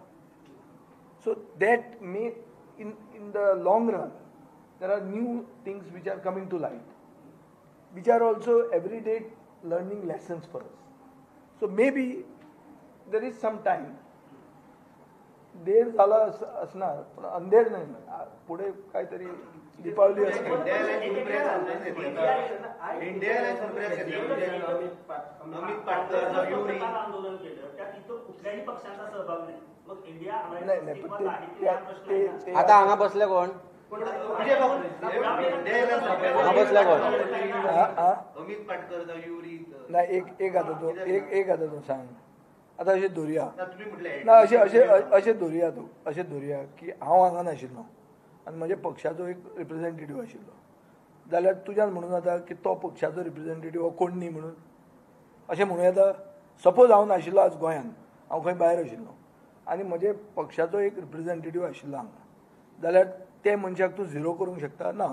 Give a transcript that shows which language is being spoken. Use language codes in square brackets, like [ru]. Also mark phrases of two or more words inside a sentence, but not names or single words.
[en] So that may, in the long run, there are new things which are coming to light, which are also everyday learning lessons for us. So maybe there is some time. [mr] देर झाला असणार पण अंधेर नाही. पुढे काहीतरी दीपावली असते. [kok] आता हांगा बसले कोण? बसले कोण? [mr] नाही, एक आता तो सांग. [kok] आता अशें धरुया ना, अशें धरुया की हांव हांगा नाशिल्लो आनी म्हज्या पक्षाचो एक रिप्रेझेंटेटिव्ह आशिल्लो, जाल्यार तुज्यान म्हणून जाता की तो पक्षाचो रिप्रेझेंटेटिव्ह हो कोण न्ही म्हणून अशें म्हणूं येता. सपोज हांव नाशिल्लो आज गोंयांत, हांव खंय भायर आशिल्लो आनी म्हजे पक्षाचो एक रिप्रेझेंटेटिव्ह आशिल्लो हांगा, जाल्यार ते मनशाक तूं झिरो करूंक शकता ना.